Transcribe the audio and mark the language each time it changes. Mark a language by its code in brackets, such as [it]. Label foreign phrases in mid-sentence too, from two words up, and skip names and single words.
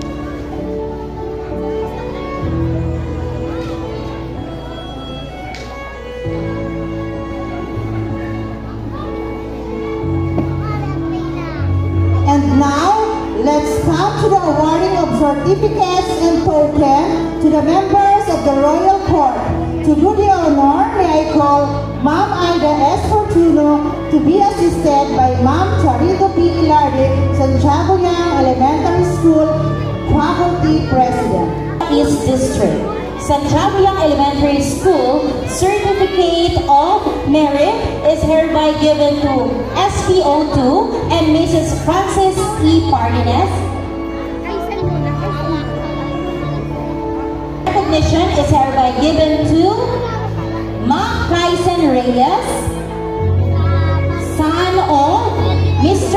[en] And now, let's come to the awarding of certificates and tokens to the members of the Royal Court. To do the honor, may I call Ma'am Ida S. Fortuno to be assisted by Ma'am Charito P. Ilarde, Santiago Elementary School, Faculty President. East District, Santiago Elementary School Certificate of Merit is hereby given to SPO2 and Mrs. Frances E. Partinez. Recognition is hereby given to Ma'am Tyson Reyes, son of Mr.